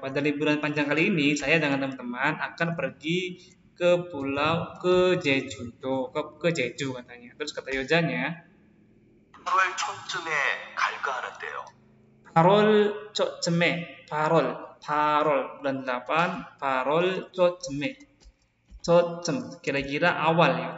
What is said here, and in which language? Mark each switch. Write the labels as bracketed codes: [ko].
[id] Pada liburan panjang kali ini, saya dengan teman-teman akan pergi ke Jejudo, ke Jeju katanya. Terus kata 여자nya [ko] 8월 초쯤에 갈까 하는데요. 8월 초쯤에, 8월 [id] bulan 8, [ko] 8월 초쯤에. [id] 저점 kira-kira awal ya.